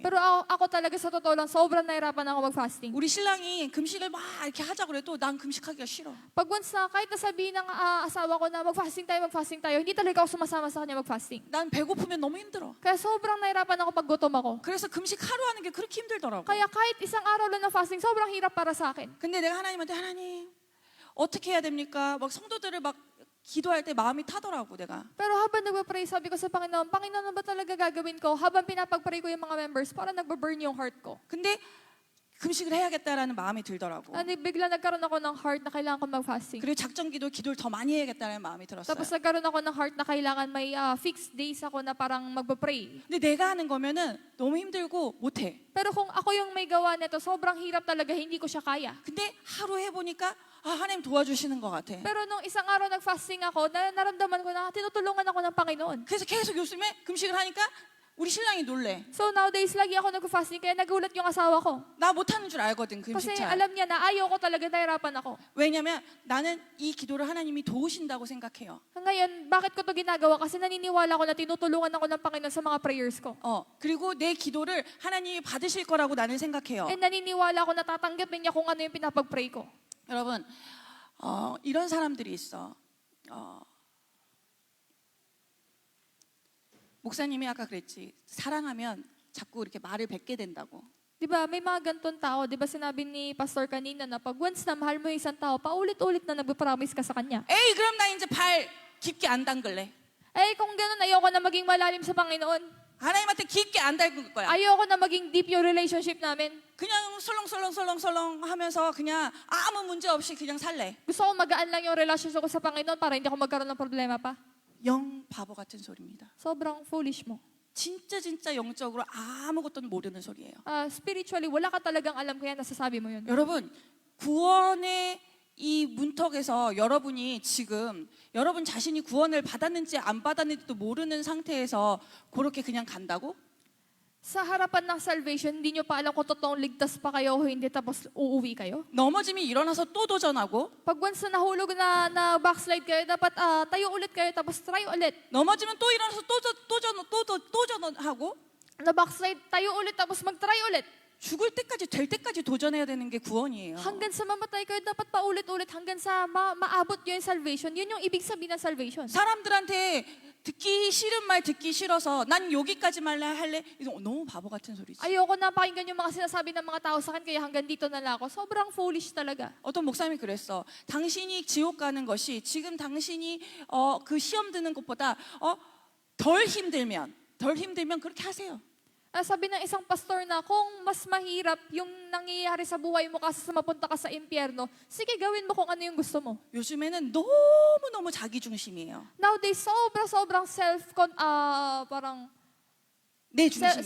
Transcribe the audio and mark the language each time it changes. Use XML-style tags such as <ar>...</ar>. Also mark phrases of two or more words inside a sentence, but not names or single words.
<tl>Pero ako talaga sa totoo lang, sobrang nahirapan ako mag-fasting.</tl> <ko>우리 신랑이 금식을 막 이렇게 하자고 그래도 난 금식하기가 싫어.</ko> <tl>Pag once na, kahit nasabihin ng asawa ko na mag-fasting tayo, hindi talaga ako sumasama sa kanya mag-fasting.</tl> <ko>난 배고프면 너무 힘들어.</ko> <tl>Kaya sobrang nahirapan ako pag gutom ako.</tl> <ko>그래서 금식 하루 하는 게 그렇게 힘들더라고.</ko> <tl>Kaya kahit isang araw lang ng fasting, sobrang hirap para sa akin.</tl> <ko>근데 내가 하나님한테 하나님 어떻게 해야 됩니까? 막 성도들을 막 기도할 때 마음이 타더라고 내가.</ko> <tl>Pero habang nagpa-pray, sabi ko sa Panginoon, Panginoon, ano ba talaga gagawin ko? Habang pinapag-pray ko yung mga members, parang nagba-burn yung heart ko.</tl> <ko>근데 금식을 해야겠다라는 마음이 들더라고.</ko> <tl>Bigla nagkaroon ako ng heart na kailangan ko mag-fasting.</tl> <ko>그리고 작정 기도를 더 많이 해야겠다는 마음이 들었어요.</ko> <tl>Tapos nagkaroon ako ng heart na kailangan may</tl> <en>fixed days</en> <tl>ako na parang magpa-pray.</tl> <ko>근데 내가 하는 거면은 너무 힘들고 못해.</ko> <tl>Pero kung ako yung may gawa nito, sobrang hirap talaga, hindi ko siya kaya.</tl> <ko>근데 하루 해보니까 하나님 도와주시는 것 같아.</ko> <tl>Pero nung isang araw nag-fasting ako, naramdaman ko na tinutulungan ako ng Panginoon.</tl> <ko>그래서 계속 요즘에 금식을 하니까 우리 신랑이 놀래.</ko> <en>So nowadays,</en> <tl>lagi ako nag-fasting, kaya nagulat yung asawa ko.</tl> <ko>나 못하는 줄 알거든</ko> <tl>Kasi</tl> <ko>금식 잘.</ko> <tl>alam niya na ayaw ko talaga, nahirapan ako.</tl> <ko>왜냐면 나는 이 기도를 하나님이 도우신다고 생각해요.</ko> <tl>Ngayon, bakit ko to ginagawa? Kasi naniniwala ko na tinutulungan ako ng Panginoon sa mga prayers ko.</tl> <ko>그리고 내 기도를 하나님이 받으실 거라고 나는 생각해요.</ko> <tl>And naniniwala ko na tatanggapin niya kung ano yung pinapag-pray ko.</tl> <ko>여러분, 이런 사람들이 있어. 목사님이 아까 그랬지. 사랑하면 자꾸 이렇게 말을 뱉게 된다고.</ko> <tl>Diba, may mga ganitong tao. Diba sinabi ni Pastor kanina na pag once na mahal mo yung isang tao, paulit-ulit na nagpa-promise ka sa kanya.</tl> <ko>에이, 그럼 나 이제 발 깊게 안 담글래.</ko> <tl>Kung gano'n, ayoko na maging malalim sa Panginoon.</tl> <ko>하나님한테 깊게 안 담글 거야.</ko> <tl>Ayoko na maging deep yung relationship namin.</tl> <ko>그냥 설렁설렁 하면서 그냥 아무 문제 없이 그냥 살래.</ko> <tl>Gusto ko magaan lang yung relationship ko sa Panginoon para hindi ako magkaroon ng problema pa.</tl> <ko>영 바보 같은 소리입니다.</ko> <tl>Sobrang foolish mo.</tl> <ko>진짜 영적으로 아무것도 모르는 소리예요.</ko> <tl>Spiritually, wala ka talagang alam kaya nasasabi mo yun.</tl> <ko>여러분, 구원의 이 문턱에서 여러분이 지금 여러분 자신이 구원을 받았는지 안 받았는지도 모르는 상태에서 그렇게 그냥 간다고?</ko> <tl>Sa harapan ng salvation, hindi nyo pa alam kung totoong ligtas pa kayo o hindi, tapos uuwi kayo.</tl> <ko>넘어지면 일어나서 또 도전하고,</ko> <tl>Pag once na nahulog na backslide kayo, dapat tayo ulit kayo, tapos try ulit.</tl> <ko>넘어지면 또 일어나서 또 도전하고,</ko> <tl>Na backslide, tayo ulit, tapos mag-try ulit.</tl> <ko>죽을 때까지 될 때까지 도전해야 되는 게 구원이에요.</ko> <tl>Hanggang sa mamatay kayo, dapat paulit-ulit hanggang sa maabot nyo yung salvation. Yun yung ibig sabihin ng salvation.</tl> <ko>사람들한테 듣기 싫은 말 듣기 싫어서 난 여기까지만 할래? 이거 너무 바보 같은 소리지.</ko> <tl>Ayoko na pakinggan yung mga sinasabi ng mga tao sa akin, kaya hanggang dito na lang ako. Sobrang foolish talaga.</tl> <ko>어떤 목사님이 그랬어. 당신이 지옥 가는 것이 지금 당신이 그 시험 드는 것보다 덜 힘들면 그렇게 하세요.</ko> <tl>Sabi ng isang pastor na kung mas mahirap yung nangyayari sa buhay mo kasi sa mapunta ka sa impyerno, sige gawin mo kung ano yung gusto mo.</tl> <ko>요즘에는 너무너무 자기 중심이에요.</ko> <tl>Nowadays, sobrang parang</tl> <ko>내 중심이야.</ko>